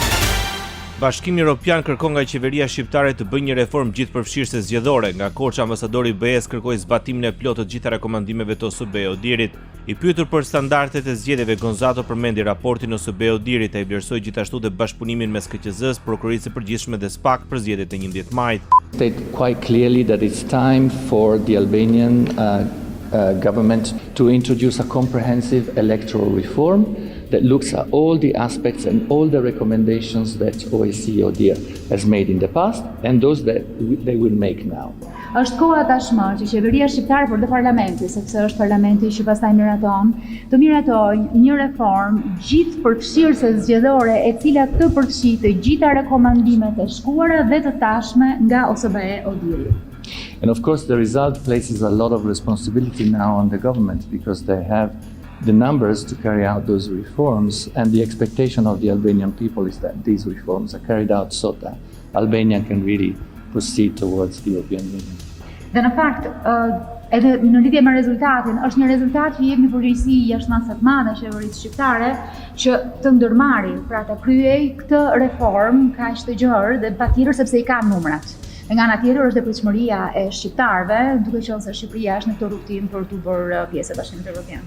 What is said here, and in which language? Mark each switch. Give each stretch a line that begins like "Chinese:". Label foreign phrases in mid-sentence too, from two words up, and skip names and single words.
Albanian: Bashkimi Evropian kërkon nga qeveria shqiptare të bëjë një reformë gjithëpërfshirëse zgjedhore. Nga Korça, ambasadori i BE-s kërkoi zbatimin e plotë të gjitha rekomandimeve të OSBE-Odirit. I pyetur për standardet e zgjedhjeve, Gonzato përmendi raportin OSBE-Odirit, ai vlerësoi gjithashtu dhe bashkëpunimin mes KQZ-s, Prokurisë së Përgjithshme dhe SPAK për zgjedhjet e 11 majit.
English: State quite clearly that it's time for the Albanian government to introduce a comprehensive electoral reform that looks at all the aspects and all the recommendations that OSCE-ODIHR has made in the past and those that they will make now.
Albanian: Është koha tashmë që qeveria shqiptare por dhe parlamenti, sepse është parlamenti që pastaj miraton, të miratojë një reformë gjithëpërfshirëse zgjedhore e cila të përfshijë të gjitha rekomandimet e shkuara dhe të tashme nga OSBE-Odiri.
English: And of course the result places a lot of responsibility now on the government because they have the numbers to carry out those reforms, and the expectation of the Albanian people is that these reforms are carried out so that Albania can really proceed towards the European Union.
Albanian: Dhe në fakt, edhe në lidhje me rezultatin, është një rezultat që jep një përgjegjësi jashtëmase të madhe qeverisë shqiptare që të ndërmarrë, pra të kryej këtë reformë kaq të gjerë dhe patjetër sepse i ka numrat. Nga ana tjetër është dhe pritshmëria e shqiptarëve, duke qenë se Shqipëria është në këtë rrugtim për të bërë pjesë e Bashkimit Evropian.